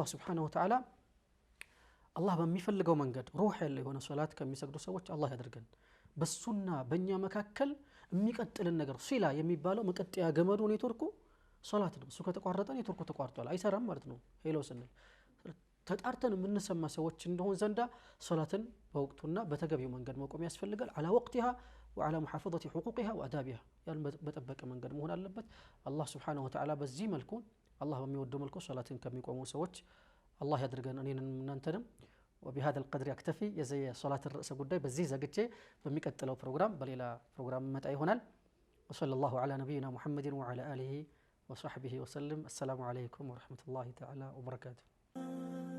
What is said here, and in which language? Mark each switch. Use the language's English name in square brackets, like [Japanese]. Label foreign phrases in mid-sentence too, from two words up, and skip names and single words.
[Arabic] سبحانه وتعالى [Amharic] አላህ በሚፈልገው መንገድ ሩህ ያለው የሆነ ሶላት ከሚሰግዱ ሰዎች አላህ ያድርገን በሱና በእኛ መካከል የሚቀጥልን ነገር ሲላ የሚባለው መቀጠያ ገመዱ ኔትወርኩ ሶላት ነው እሱ ከተቋረጠ ኔትወርኩ ተቋርጧል አይሰራም ማለት ነው ሄሎ ስንል ተጣርተን የምንሰማ ሰዎች እንደሆን ዘንዳ ሶላትን በወቅቱና በተገቢው መንገድ መቆም ያስፈልጋል [Arabic] على وقتها وعلى محافظه حقوقها وادابها [Amharic] ያን በተጠበቀ መንገድ መሆን አለበት አላህ [Arabic] سبحانه وتعالى [Amharic] በዚህ መልኩ አላህ በሚወደው መልኩ ሶላትን ከሚቆሙ ሰዎች አላህ ያድርገን እኔንም እናንተንም [Arabic] وبهذا القدر يكتفي [Amharic] የዚህ ሶላት ርዕሰ ጉዳይ በዚህ ዘግቼ በሚቀጥለው ፕሮግራም በሌላ ፕሮግራም መጣ ይሆናል [Arabic] وصلى الله على نبينا محمد وعلى اله وصحبه وسلم السلام عليكم ورحمه الله تعالى وبركاته